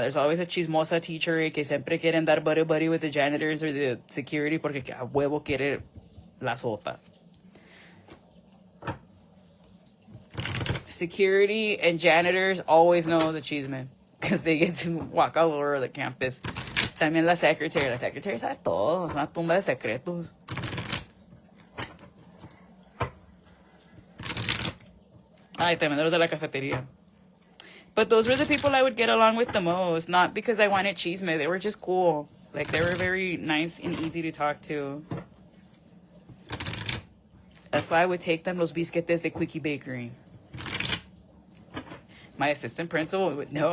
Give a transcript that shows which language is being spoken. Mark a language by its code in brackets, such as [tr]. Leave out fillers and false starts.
[en] There's always a chismosa teacher [es] que siempre quieren dar [en] buddy with the janitors or the security [es] porque a huevo quiere la sopa. [en] Security and janitors always know the chisme because they get to walk all over the campus. [es] También [en] la secretary. La secretary [es] sabe todo. Es una tumba de secretos. Ay, también los de la cafetería. [en] But those were the people I would get along with the most. Not because I wanted chisme. They were just cool. Like, they were very nice and easy to talk to. That's why I would take them [es] los biscuites de Quickie Bakery. [en] My assistant principal would know.